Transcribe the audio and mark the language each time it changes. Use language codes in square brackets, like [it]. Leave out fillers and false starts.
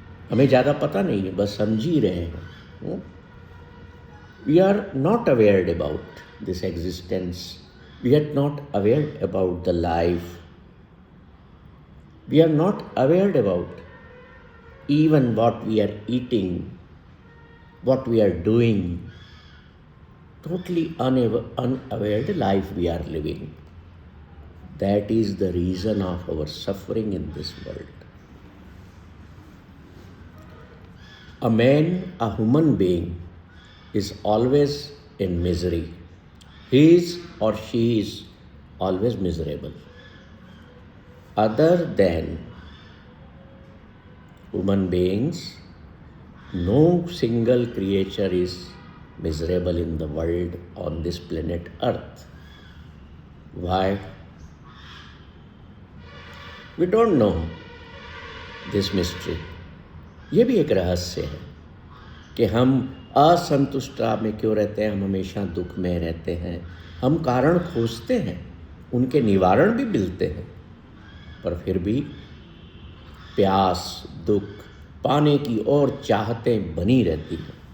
[hi] हमें ज़्यादा पता नहीं है, बस हम जी रहे हैं। [en] We are not awared about this existence, we are not awared about the life, we are not awared about even what we are eating, what we are doing, totally unaware the life we are living. That is the reason of our suffering in this world. A man, a human being, is always in misery. He is or she is always miserable. Other than human beings, no single creature is miserable in the world on this planet Earth. Why? We don't know this mystery. [hi] ये भी एक रहस्य है कि हम असंतुष्टता में क्यों रहते हैं, हम हमेशा दुख में रहते हैं। हम कारण खोजते हैं, उनके निवारण भी मिलते हैं, पर फिर भी प्यास, दुख, पाने की और चाहतें बनी रहती हैं।